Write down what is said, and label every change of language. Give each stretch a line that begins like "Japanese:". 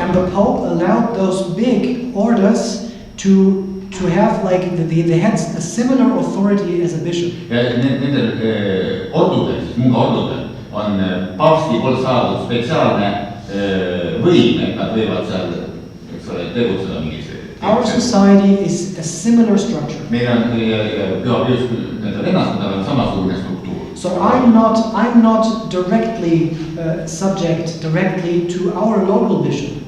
English: And the Pope allowed those big orders to have like they had a similar authority as a bishop.
Estonian: Ja nendel ordudel, siis munga ordudel on paavsti poolt saadud spetsiaalne võim, et nad võivad seal, eks ole, tegutseda mingis.
English: Our society is a similar structure.
Estonian: Meil on Püha Pius, Vennaskonnal on samasugune struktuur.
English: So I'm not directly subject directly to our local bishop.